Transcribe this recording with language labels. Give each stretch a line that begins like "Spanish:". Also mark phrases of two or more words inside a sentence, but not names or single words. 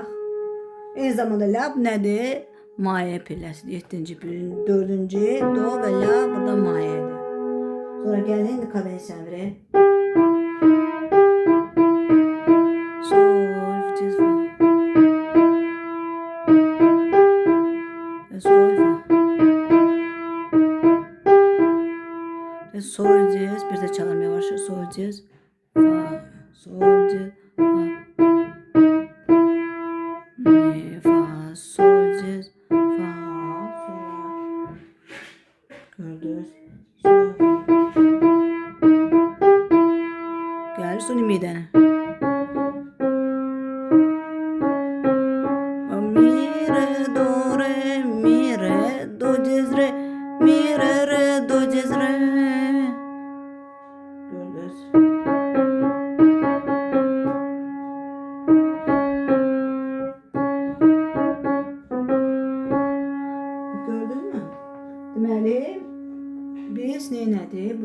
Azerbaijani: Eyni zamanda la nədir? Mayə pilləsidir. 7-ci pilin 4-cü do və la burada mayədir. Sonra gəlin indi kadensiyanı verək. Sol, diez, fa. Sol, fa. Sol, diez. Bir də çalım yavaş. Sol, diez, fa. Sol, diez, fa. Mi, fa, sol, diez, fa. Sonra gördünüz. Sol. Gəlir son imidən. Mi, re, do, re, mi, re, do, diez, re. Mi, re, re, do, diez, re. Gördünüz. Gördünüz mü? Deməli, biz neynədik?